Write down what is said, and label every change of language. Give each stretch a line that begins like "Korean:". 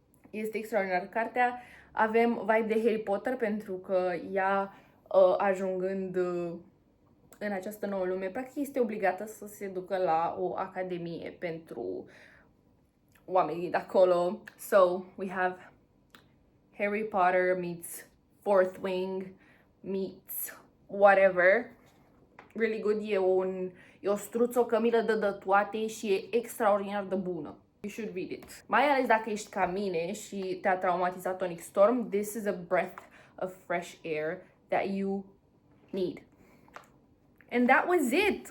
Romanian: Este extraordinar cartea. Avem vibe de Harry Potter pentru că ea, ajungând în această nouă lume, practic este obligată să se ducă la o academie pentru oamenii de acolo.
English: So, we have Harry Potter meets Fourth Wing meets whatever. Really good.
Romanian: E o struță, o cămilă de toate și e extraordinar de bună.
English: You should read it.
Romanian: Mai ales dacă ești ca mine și te-a traumatizat Onyx Storm,
English: this is a breath of fresh air that you need. And that was it!